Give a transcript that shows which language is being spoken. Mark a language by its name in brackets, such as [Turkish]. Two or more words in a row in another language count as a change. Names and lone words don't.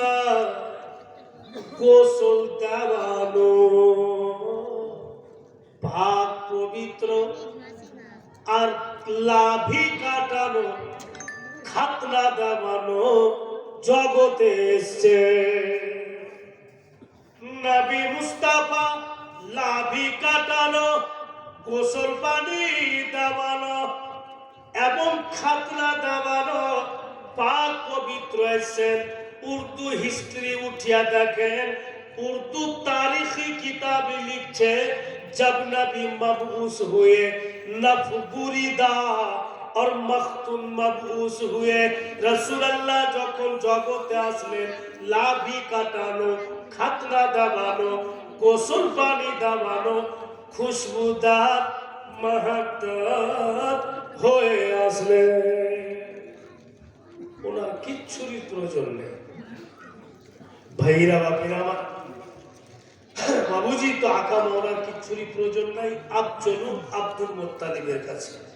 [Bangla] গোসল দেওয়ানো পাক পবিত্র আর লাভি কাটানো খাতনা দেওয়ানো জগতে এসছে নবী মুস্তাফা লাভি কাটানো গোসল পানি দেওয়ানো এবং খাতনা দেওয়ানো পাক পবিত্র এসেছেন উর্দু হিস্ট্রি উঠিয়া দেখেন উর্দু তারিখি কিতাবে লিখছে [Urdu] جب نبی مبعوث ہوئے ناف بریدہ اور مختوم مبعوث ہوئے رسول اللہ [Bangla] যখন জগতে আসলেন লাভি কাটানো খাতনা দেওয়ানো গোসল পানি দেওয়ানো খুশবুদার মাহাত্তাব হয়ে আসলেন ওনার কিচ্ছুরই প্রয়োজন নেই ভাইরা বাপেরা আমার বাবুজি তো আকা মওলার কিচ্ছুরই প্রয়োজন নাই আপ চলুন আব্দুল মুত্তালিবের কাছে